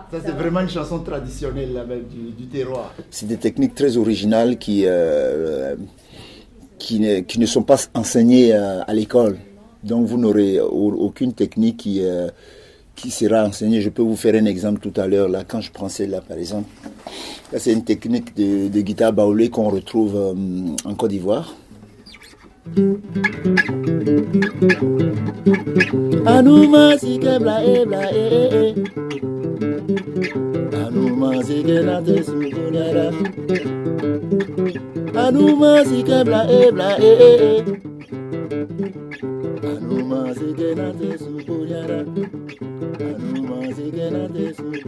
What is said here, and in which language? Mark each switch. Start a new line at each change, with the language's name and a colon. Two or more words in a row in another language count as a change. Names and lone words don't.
French: Ça c'est vraiment une chanson traditionnelle là, même, du terroir. C'est des techniques très originales qui ne sont pas enseignées à l'école. Donc vous n'aurez aucune technique qui sera enseignée. Je peux vous faire un exemple tout à l'heure. Là, quand je prends celle-là par exemple. Là, c'est une technique de guitare baoulée qu'on retrouve en Côte d'Ivoire.
Baoulé: Anouma sike bla e bla e Anouma sike na te sukunyara Anouma sike bla e bla e Anouma sike na te sukunyara Anouma sike na te sukunyara